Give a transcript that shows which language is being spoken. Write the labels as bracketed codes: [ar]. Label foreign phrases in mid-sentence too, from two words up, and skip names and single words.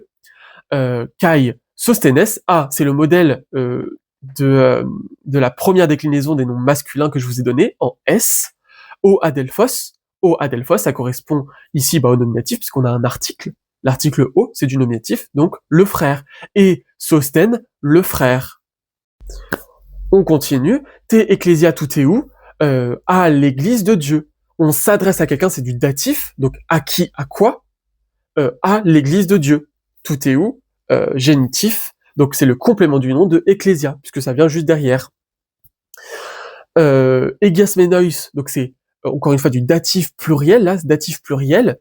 [el] Καὶ Σωσθένης, [fr] c'est le modèle de la première déclinaison des noms masculins que je vous ai donné en S. [el] ὁ ἀδελφός, [fr] ça correspond ici au nominatif puisqu'on a un article. L'article O, c'est du nominatif, donc le frère. Et Sostène, le frère. On continue. [el] τῇ ἐκκλησίᾳ τοῦ θεοῦ, [fr] à l'église de Dieu. On s'adresse à quelqu'un, c'est du datif, donc à qui, à quoi, à l'église de Dieu. Tuteu, génitif, donc c'est le complément du nom de ecclesia, puisque ça vient juste derrière. Egiasmenois, donc c'est encore une fois du datif pluriel, là, datif pluriel.